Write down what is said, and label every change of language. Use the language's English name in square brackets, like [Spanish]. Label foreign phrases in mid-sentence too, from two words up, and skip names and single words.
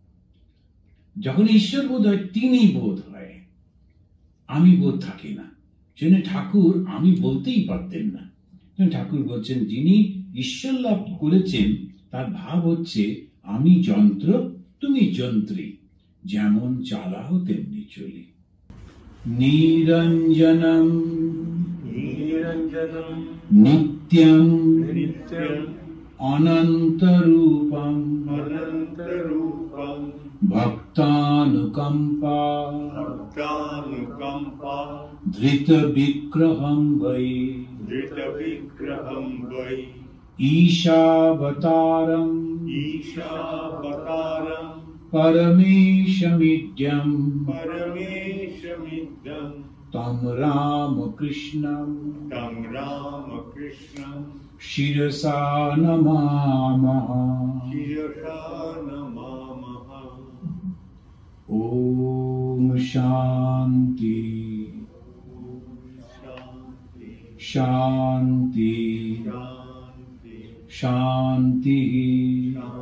[Bangla] যখন ঈশ্বর বোধ হয়, তিনি বোধ হয়, আমি বোধ থাকে না। সেজন্য ঠাকুর আমি বলতেই পারতেন না। ঠাকুর বলছেন, যিনি ঈশ্বর লাভ করেছেন, তার ভাব হচ্ছে আমি যন্ত্র, তুমি যন্ত্রী, যেমন চালাও তেমনি চলি। [Sanskrit] নিরঞ্জনম নিত্যং অনন্তরূপম ভক্তানুকম্পা ধৃত বিগ্রহং বৈ ঈশাবতারং পরমেশমিদ্যং तं रामकृष्णं शिरसा नमामः। ॐ शान्ति शान्ति शान्तिः।